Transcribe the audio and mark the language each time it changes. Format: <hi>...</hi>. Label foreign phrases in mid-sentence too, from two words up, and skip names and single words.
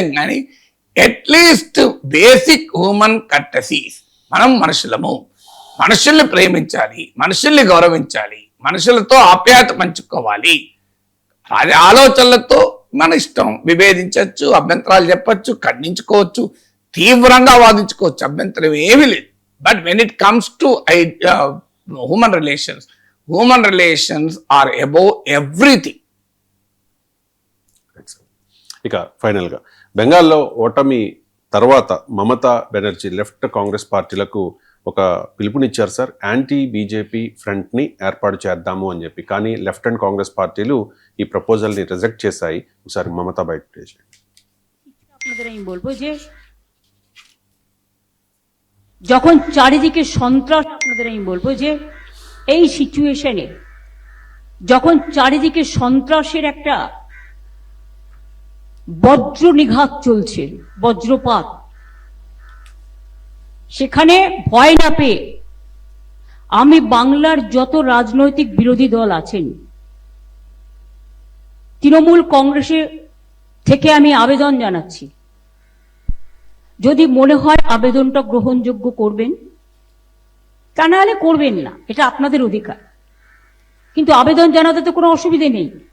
<te>కానీ</te> <en>at least basic human courtesies,</en> <te>మనం మనుషులము, మనుషుల్ని ప్రేమించాలి, మనుషుల్ని గౌరవించాలి, మనుషులతో ఆప్యాయత పంచుకోవాలి. ఆలోచనలతో మన ఇష్టం, విభేదించవచ్చు, అభ్యంతరాలు చెప్పచ్చు, ఖండించుకోవచ్చు, తీవ్రంగా వాదించుకోవచ్చు, అభ్యంతరం ఏమీ లేదు.</te> <en>But when it comes to human relations are above everything.</en> <te>ఇక ఫైనల్ గా బెంగాల్లో ఓటమి తర్వాత మమతా బెనర్జీ లెఫ్ట్ కాంగ్రెస్ పార్టీలకు ఒక పిలుపునిచ్చారు సార్,</te> <en>anti BJP front</en> <te>ని ఏర్పాటు చేద్దాము అని చెప్పి. కానీ</te> <en>Left and Congress</en> <te>పార్టీలు ఈ ప్రపోజల్ ని రిజెక్ట్ చేశాయి. ఒకసారి మమతా బయట</te> <bn>বলবো যে যখন চারিদিকে সন্ত্রাস, আপনাদের আমি বলবো যে এই সিচুয়েশনে যখন চারিদিকে সন্ত্রাসের একটা বজ্র নিঘাত চলছে, বজ্রপাত, সেখানে ভয় না পেয়ে আমি বাংলার যত রাজনৈতিক বিরোধী দল আছেন, তৃণমূল কংগ্রেসের থেকে আমি আবেদন জানাচ্ছি, যদি মনে হয় আবেদনটা গ্রহণযোগ্য করবেন, তা নাহলে করবেন না, এটা আপনাদের অধিকার, কিন্তু আবেদন জানাতে তো কোনো অসুবিধে নেই।</bn>